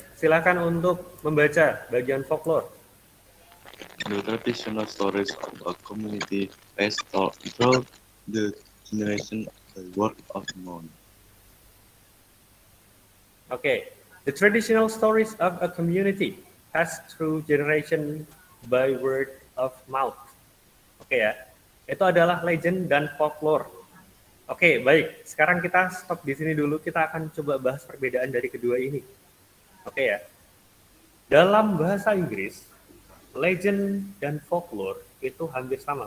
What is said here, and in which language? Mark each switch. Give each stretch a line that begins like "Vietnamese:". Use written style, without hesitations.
Indonesian: Silakan untuk membaca bagian folklore.
English: The traditional stories of a community passed through the generation by word of mouth.
Indonesian: Oke,
English: the traditional stories of a community passed through generation by word of mouth.
Indonesian: Oke ya, itu adalah legend dan folklore. Oke, baik. Sekarang kita stop di sini dulu. Kita akan coba bahas perbedaan dari kedua ini. Oke ya. Dalam bahasa Inggris, legend dan folklore itu hampir sama.